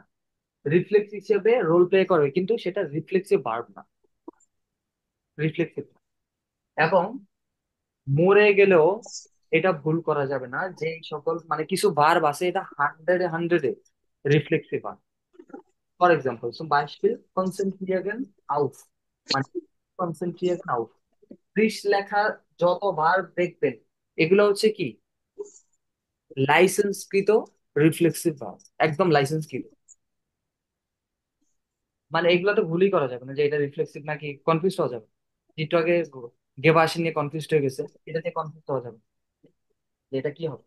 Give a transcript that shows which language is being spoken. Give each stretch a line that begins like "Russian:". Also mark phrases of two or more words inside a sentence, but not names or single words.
Bangla: রিফ্লেক্স হিসেবে
English: role play
Bangla: করে কিন্তু সেটা
English: reflexive verb
Bangla: না, রিফ্লেক্সিভ। এবং মরে গেলেও এটা ভুল করা যাবে না, যে এই সকল মানে কিছু ভার্ব আছে এটা হান্ড্রেডে হান্ড্রেডে
English: reflexive verb. for example,
German: zum Beispiel konzentrieren auf, মানে konzentrieren auf।
Bangla: ত্রিশ লেখা যত ভার্ব দেখবেন এগুলো হচ্ছে কি লাইসেন্সকৃত
English: reflexive verb,
Bangla: একদম লাইসেন্সকৃত। মানে এগুলো তো ভুলই করা যাবে না যে এটা রিফ্লেক্সিভ নাকি, কনফিউজ হওয়া যাবে। একটু আগে গেবাসি নিয়ে কনফিউজ হয়ে গেছে, এটা নিয়ে কনফিউজ হওয়া যাবে না, যে এটা কি হবে।